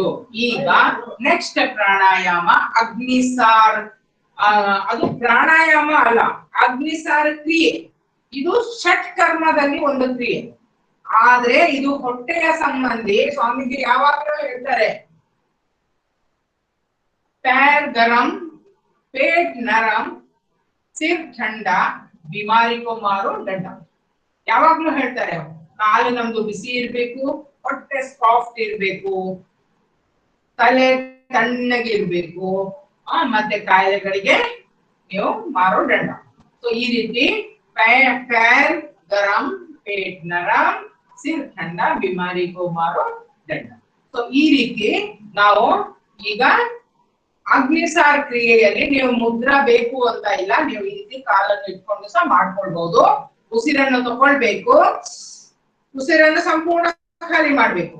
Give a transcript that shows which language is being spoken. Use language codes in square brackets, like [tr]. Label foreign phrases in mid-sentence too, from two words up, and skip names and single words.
[kn] ಈಗ ನೆಕ್ಸ್ಟ್ ಪ್ರಾಣಾಯಾಮ ಅಗ್ನಿಸಾರ್. ಅದು ಪ್ರಾಣಾಯಾಮ ಅಲ್ಲ, ಅಗ್ನಿಸಾರ ಕ್ರಿಯೆ. ಇದು ಷಟ್ ಕರ್ಮದಲ್ಲಿ ಒಂದು ಕ್ರಿಯೆ, ಆದ್ರೆ ಇದು ಹೊಟ್ಟೆಯ ಸಂಬಂಧಿ. ಸ್ವಾಮೀಜಿ ಯಾವಾಗಲೂ ಹೇಳ್ತಾರೆ, [hi] पैर गरम पेट नरम सिर ठंडा बीमारी को मारो डंडा. [kn] ಯಾವಾಗ್ಲೂ ಹೇಳ್ತಾರೆ, ಕಾಲು ನಮ್ದು ಬಿಸಿ ಇರ್ಬೇಕು, ಹೊಟ್ಟೆ ಸಾಫ್ಟ್ ಇರ್ಬೇಕು, ತಲೆ ತಣ್ಣಗಿರ್ಬೇಕು, ಮತ್ತೆ ಕಾಯಿಲೆಗಳಿಗೆ ನೀವು [hi] मारो डंडा. [kn] ಸೊ ಈ ರೀತಿ [hi] पैर गरम पेट नरम सिर ठंडा बीमारी को मारो ದಂಡ. [kn] ಸೊ ಈ ರೀತಿ ನಾವು ಈಗ ಅಗ್ನಿಸಾರ ಕ್ರಿಯೆಯಲ್ಲಿ ನೀವು ಮುದ್ರಾ ಬೇಕು ಅಂತ ಇಲ್ಲ, ನೀವು ಈ ರೀತಿ ಕಾಲನ್ನು ಇಟ್ಕೊಂಡು ಸಹ ಮಾಡ್ಕೊಳ್ಬಹುದು. ಉಸಿರನ್ನು ತಗೊಳ್ಬೇಕು, ಉಸಿರನ್ನು ಸಂಪೂರ್ಣ ಖಾಲಿ ಮಾಡ್ಬೇಕು.